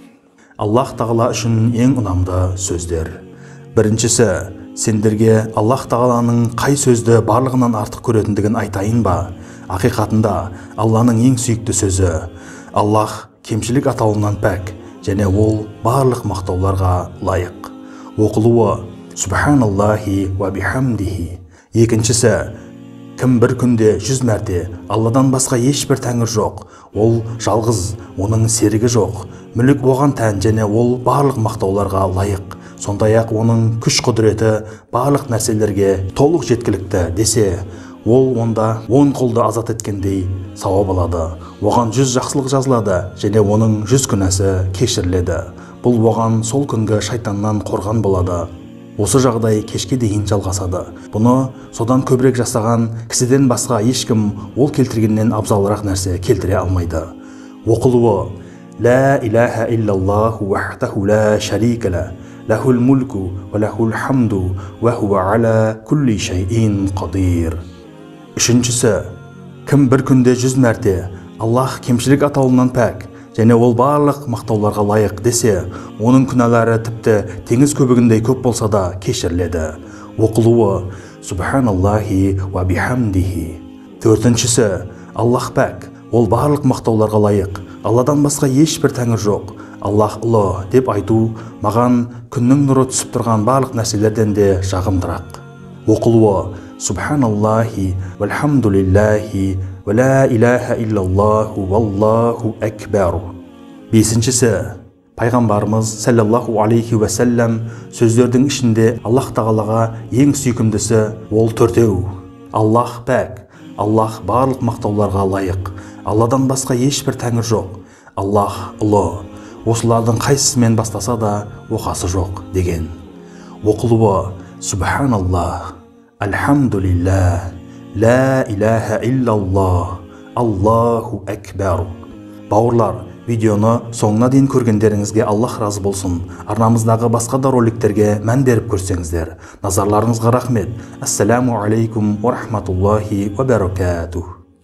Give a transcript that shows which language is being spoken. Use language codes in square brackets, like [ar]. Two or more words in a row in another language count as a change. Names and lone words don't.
[kk] Аллах Тағала үшін ең ұнамды сөздер. Біріншісі, сендерге Аллах Тағаланың қай сөзді барлығынан артық көретіндігін айтайын ба? Ақиқатында Алланың ең сүйікті сөзі. Аллах кемшілік атауынан пәк, және ол барлық мақтауларға лайық. [ar] Оқылуы سبحان الله وبحمده. [kk] Екіншісі, кім бір күнде 100 мәрте Алладан басқа ешбір тәңір жоқ, ол жалғыз, оның серігі жоқ, мүлік оған тән және ол барлық мақтауларға лайық, сондай-ақ оның күш құдіреті барлық нәрселерге толық жеткілікті десе, ол онда 10 құлды азат еткендей сауап алады. Оған 100 жақсылық жазылады және оның 100 күнәсі кешіріледі. Бұл оған сол күнгі шайтаннан қорған болады. Осы жағдай кешке дейін жалғасады. Бұны содан көбірек жасаған кісіден басқа ешкім ол келтіргеннен абзалырақ нәрсе келтіре алмайды. [ar] Оқылуы لا إله إلا الله وحده لا شريك له له الملك وله الحمد وهو على كل شيء قدير. [kk] Үшіншісі, кім бір күнде 100 мәрте Аллах кемшілік атауынан пәк, және ол барлық мақтауларға лайық десе, оның күнәлары тіпті теңіз көбігіндей көп болса да кешіріледі. [ar] Оқылуы سبحان الله وبحمده. [kk] Төртіншісі, Аллах пәк, ол барлық мақтауларға лайық, Алладан басқа ешбір тәңір жоқ, Аллах ұлы деп айту маған күннің нұры түсіп тұрған барлық нәрселерден де жағымдырақ. [ar] Оқылуы سبحان الله والحمد لله ولا إله إلا الله والله أكبر. [kk] Бесіншісі, пайғамбарымыз [ar] صلى الله عليه وسلم [kk] сөздердің ішінде Аллах Тағалаға ең сүйкімдісі ол төртеу. Аллах пәк, Аллах барлық мақтауларға лайық, Алладан басқа ешбір тәңір жоқ, Аллах ұлы, осылардың қайсысымен бастаса да оқасы жоқ деген. [ar] Оқылуы سبحان الله، الحمد لله، لا إله إلا الله، الله أكبر. [kk] Бауырлар, видеоны соңына дейін көргендеріңізге Аллах разы болсын. Арнамыздағы басқа да роликтерге мән беріп көрсеңіздер. Назарларыңызға рахмет. [ar] السلام عليكم ورحمة الله وبركاته.